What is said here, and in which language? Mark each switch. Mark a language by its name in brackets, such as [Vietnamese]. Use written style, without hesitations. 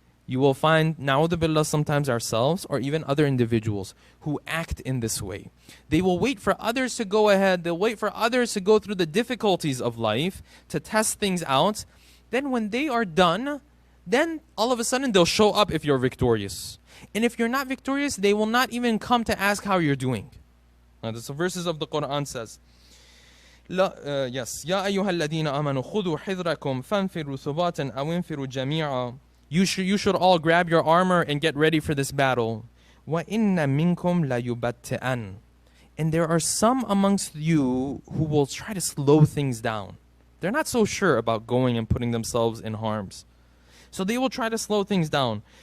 [English] You will find, na'udhu billah, sometimes ourselves or even other individuals who act in this way. They will wait for others to go ahead. They'll wait for others to go through the difficulties of life to test things out. Then when they are done, then all of a sudden they'll show up if you're victorious. And if you're not victorious, they will not even come to ask how you're doing. Now, the verses of the Quran says, yes, [Arabic] يَا أَيُّهَا الَّذِينَ آمَنُوا خُذُوا حِذْرَكُمْ فَانْفِرُوا ثُبَاتًا أَوْ انْفِرُوا جَمِيعًا. [English] You should all grab your armor and get ready for this battle. [Arabic] وَإِنَّ مِنْكُمْ لَيُبَتِّئَنْ. [English] And there are some amongst you who will try to slow things down. They're not so sure about going and putting themselves in harms. So they will try to slow things down.